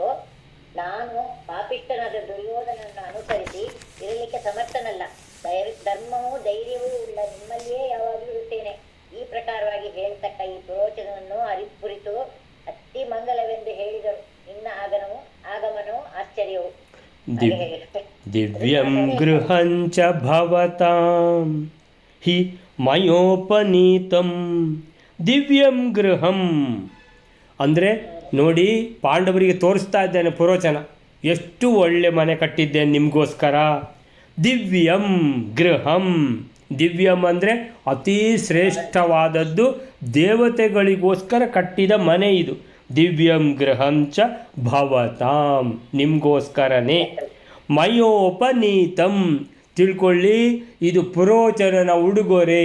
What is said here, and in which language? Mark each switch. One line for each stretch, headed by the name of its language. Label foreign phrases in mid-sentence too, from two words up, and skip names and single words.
Kannada: ನಾನು ಪಾಪಿಷ್ಟನಾದ ದುರ್ಯೋಧನನ್ನು ಅನುಸರಿಸಿ ಇರಲಿಕ್ಕೆ ಸಮರ್ಥನಲ್ಲ. ಧರ್ಮವೂ ಧೈರ್ಯವೂ ಉಳ್ಳ ನಿಮ್ಮಲ್ಲಿಯೇ ಯಾವಾಗಲೂ ಇರುತ್ತೇನೆ. ಈ ಪ್ರಕಾರವಾಗಿ ಹೇಳ್ತಕ್ಕ ಈ ಪ್ರವಚನವನ್ನು ಕುರಿತು ಅತಿ ಮಂಗಲವೆಂದು ಹೇಳಿದರು. ನಿನ್ನ ಆಗಮನವು ಆಶ್ಚರ್ಯವು.
Sanskrit: ದಿವ್ಯಂ ಗೃಹಂಚ ಭವತಾಂ ಹಿ ಮಯೋಪನೀತಂ. ದಿವ್ಯಂ ಗೃಹಂ
Kannada: ಅಂದರೆ ನೋಡಿ, ಪಾಂಡವರಿಗೆ ತೋರಿಸ್ತಾ ಇದ್ದೇನೆ ಪುರೋಚನ, ಎಷ್ಟು ಒಳ್ಳೆ ಮನೆ ಕಟ್ಟಿದ್ದೇನೆ ನಿಮಗೋಸ್ಕರ.
Sanskrit: ದಿವ್ಯಂ ಗೃಹಂ. ದಿವ್ಯಂ ಅಂದರೆ
Kannada: ಅತೀ ಶ್ರೇಷ್ಠವಾದದ್ದು, ದೇವತೆಗಳಿಗೋಸ್ಕರ ಕಟ್ಟಿದ ಮನೆ ಇದು.
Sanskrit: ದಿವ್ಯಂ ಗೃಹಂಚ ಭವತಾಂ, ನಿಮಗೋಸ್ಕರನೇ.
Kannada: ಮಯೋಪನೀತಂ, ತಿಳ್ಕೊಳ್ಳಿ, ಇದು ಪುರೋಚನನ ಉಡುಗೊರೆ.